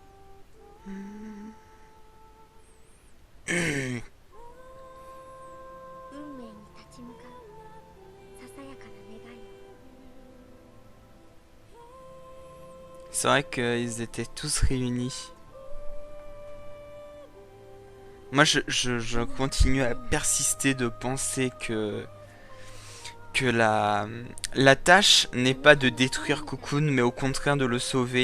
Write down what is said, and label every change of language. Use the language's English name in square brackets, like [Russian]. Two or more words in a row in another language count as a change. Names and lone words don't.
[Japanese] 運命に立ち向かうささやかな願いを。 [French] C'est vrai qu'ils étaient tous réunis. Moi je continue à persister de penser que la tâche n'est pas de détruire Cocoon mais au contraire de le sauver.